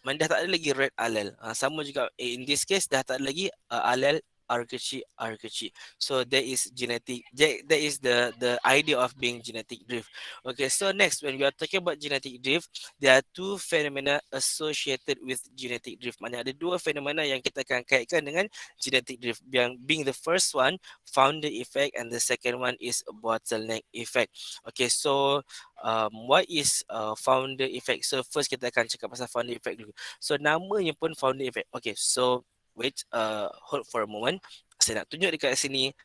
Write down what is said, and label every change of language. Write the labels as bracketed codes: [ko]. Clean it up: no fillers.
[ms] Mana dah tak ada lagi red allele. Sama juga [en] in this case [ms] dah tak ada lagi allele R kecil. [en] So that is genetic. That is the idea of being genetic drift. Okay, so next when we are talking about genetic drift, there are two phenomena associated with genetic drift. [ms] Mana ada dua fenomena yang kita akan kaitkan dengan genetic drift. [en] Being the first one, founder effect, and the second one is bottleneck effect. Okay, so what is founder effect? [ms] So first kita akan cakap pasal founder effect dulu. So namanya pun founder effect. [en] Okay, so wait, hold for a moment. [ms] Saya nak tunjuk dekat sini.